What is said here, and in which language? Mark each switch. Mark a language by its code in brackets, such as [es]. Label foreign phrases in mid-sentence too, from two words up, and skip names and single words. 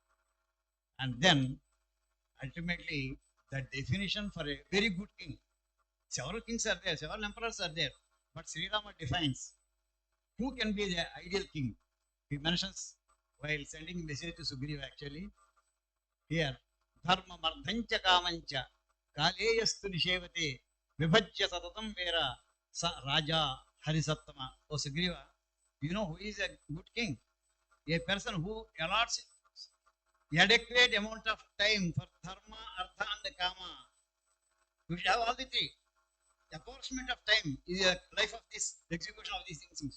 [en] And then ultimately the definition for a very good king. Several kings are there, several emperors are there, but Sri Rama defines who can be the ideal king. He mentions while sending message to Sugriva actually, here, [sa] dharma mardhancha kamancha Kaleyastu nishevate vibhajya satatam vera sa raja harisattama. [en] O Sugriva, you know who is a good king? A person who allots adequate amount of time for dharma, artha and kama. You should have all the three. The apportionment of time is the life of this execution of these things.